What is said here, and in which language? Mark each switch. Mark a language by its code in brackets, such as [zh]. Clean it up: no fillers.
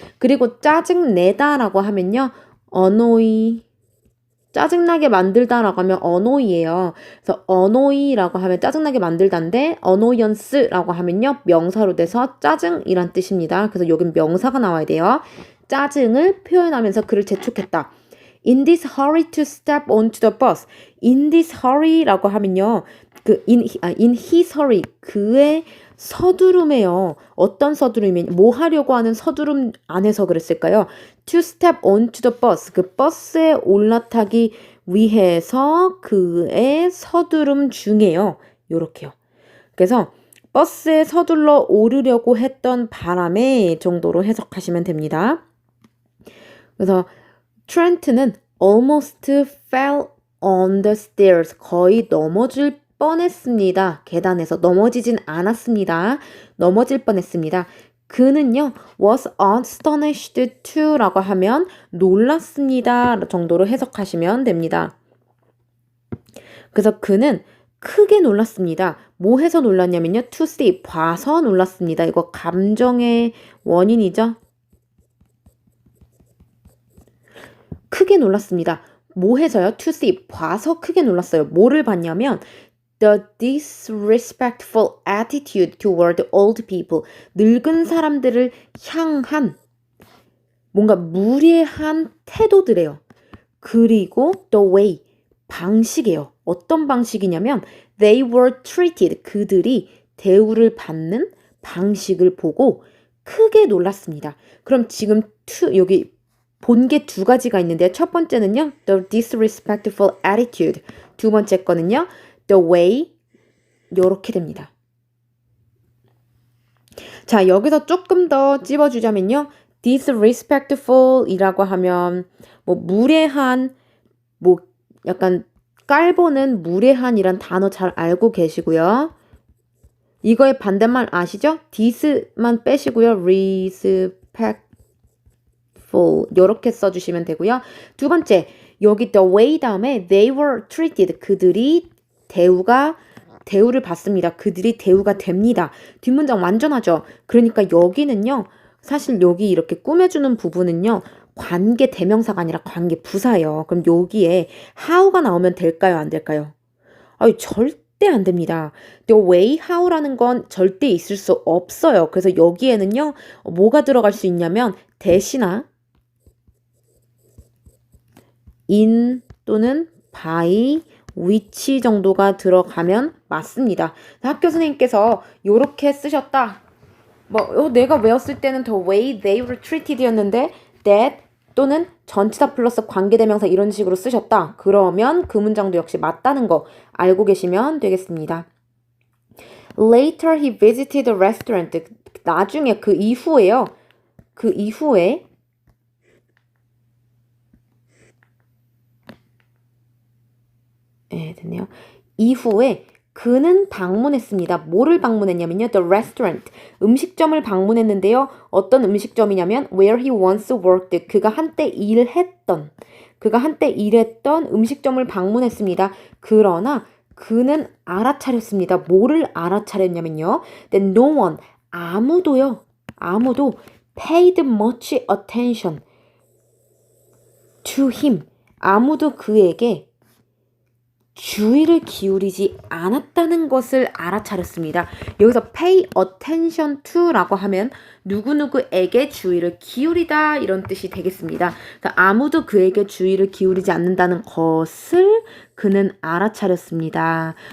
[ko] 그리고 짜증내다라고 하면요. annoy 짜증나게 만들다라고 하면 annoy예요. 그래서 annoy라고 하면 짜증나게 만들다인데 annoyance라고 하면요. 명사로 돼서 짜증이란 뜻입니다. 그래서 여긴 명사가 나와야 돼요. 짜증을 표현하면서 그를 재촉했다. [en] In this hurry to step onto the bus. In this hurry [ko] 라고 하면요. [en] in his hurry. [ko] 그의 서두름에요. 어떤 서두름이 뭐 하려고 하는 서두름 안에서 그랬을까요? [en] To step onto the bus. [ko] 그 버스에 올라타기 위해서 그의 서두름 중에요. 요렇게요. 그래서 버스에 서둘러 오르려고 했던 바람에 정도로 해석하시면 됩니다. 그래서 트렌트는 [en] almost fell on the stairs. [ko] 거의 넘어질 뻔했습니다. 계단에서 넘어지진 않았습니다. 넘어질 뻔했습니다. 그는요, [en] was astonished to [ko] 라고 하면 놀랐습니다 정도로 해석하시면 됩니다. 그래서 그는 크게 놀랐습니다. 뭐 해서 놀랐냐면요, [en] to see, [ko] 봐서 놀랐습니다. 이거 감정의 원인이죠. 크게 놀랐습니다. 뭐 해서요? [en] To see, [ko] 봐서 크게 놀랐어요. 뭐를 봤냐면 [en] The disrespectful attitude toward old people. [ko] 늙은 사람들을 향한 뭔가 무례한 태도들이에요. 그리고 [en] the way, [ko] 방식이에요. 어떤 방식이냐면 [en] they were treated. [ko] 그들이 대우를 받는 방식을 보고 크게 놀랐습니다. 그럼 지금 여기 본 게 두 가지가 있는데 첫 번째는요. [en] The disrespectful attitude. [ko] 두 번째 거는요. The way. 요렇게 됩니다. 자, 여기서 조금 더 찝어주자면요. disrespectful 이라고 하면 뭐 무례한, 뭐 약간 깔보는 무례한이란 단어 잘 알고 계시고요. 이거의 반대말 아시죠? dis만 빼시고요. respectful 이렇게 써주시면 되고요. 두 번째, 여기 [en] the way [ko] 다음에 [en] they were treated. [ko] 그들이 대우를 받습니다. 그들이 대우가 됩니다. 뒷문장 완전하죠? 그러니까 여기는요. 사실 여기 이렇게 꾸며주는 부분은요. 관계 대명사가 아니라 관계 부사예요. 그럼 여기에 how가 나오면 될까요? 안 될까요? 절대 안 됩니다. The way, how라는 건 절대 있을 수 없어요. 그래서 여기에는요. 뭐가 들어갈 수 있냐면 대시나 in 또는 by which 정도가 들어가면 맞습니다. 학교 선생님께서 이렇게 쓰셨다. 내가 외웠을 때는 [en] the way they were treated [ko] 였는데 that 또는 전치사 플러스 관계대명사 이런 식으로 쓰셨다. 그러면 그 문장도 역시 맞다는 거 알고 계시면 되겠습니다. [en] Later he visited the restaurant. [ko] 나중에 그 이후에요. 그 이후에 됐네요. 이후에 그는 방문했습니다. 뭐를 방문했냐면요. [en] The restaurant. [ko] 음식점을 방문했는데요. 어떤 음식점이냐면 [en] where he once worked. [ko] 그가 한때 일했던 음식점을 방문했습니다. 그러나 그는 알아차렸습니다. 뭐를 알아차렸냐면요. [en] That no one, [ko] 아무도 [en] paid much attention to him. [ko] 아무도 그에게 주의를 기울이지 않았다는 것을 알아차렸습니다. 여기서 [en] pay attention to [ko] 라고 하면 누구누구에게 주의를 기울이다 이런 뜻이 되겠습니다. 그러니까 아무도 그에게 주의를 기울이지 않는다는 것을 그는 알아차렸습니다.